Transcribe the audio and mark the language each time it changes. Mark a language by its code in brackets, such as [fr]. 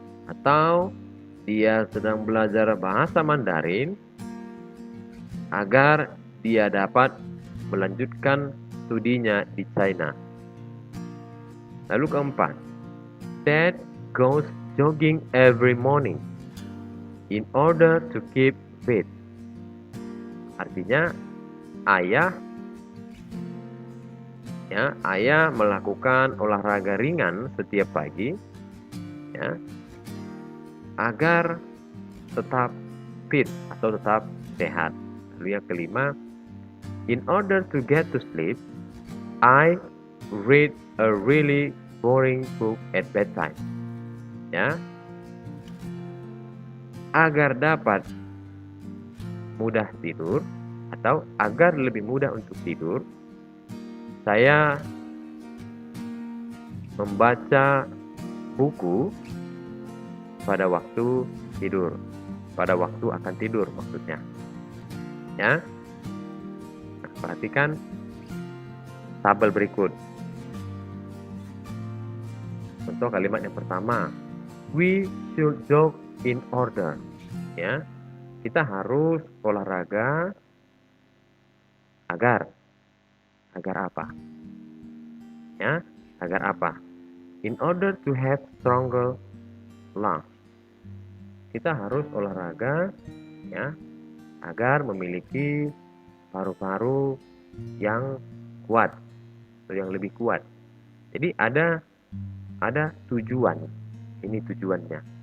[id] Atau dia sedang belajar bahasa Mandarin agar dia dapat melanjutkan studinya di China. Lalu keempat, [en] Dad goes jogging every morning in order to keep fit. [id] Artinya ayah melakukan olahraga ringan setiap pagi agar tetap fit atau tetap sehat. Lalu yang kelima, [en] in order to get to sleep, I read a really boring book at bedtime. [id] Agar dapat mudah tidur atau agar lebih mudah untuk tidur, saya membaca buku pada waktu tidur, pada waktu akan tidur maksudnya. Nah, perhatikan tabel berikut. Contoh kalimat yang pertama, [en] we should jog in order. [id] Kita harus olahraga agar apa? Agar apa? [en] In order to have stronger lungs. [id] Kita harus olahraga agar memiliki paru-paru yang kuat atau yang lebih kuat. Jadi ada tujuan. Ini tujuannya.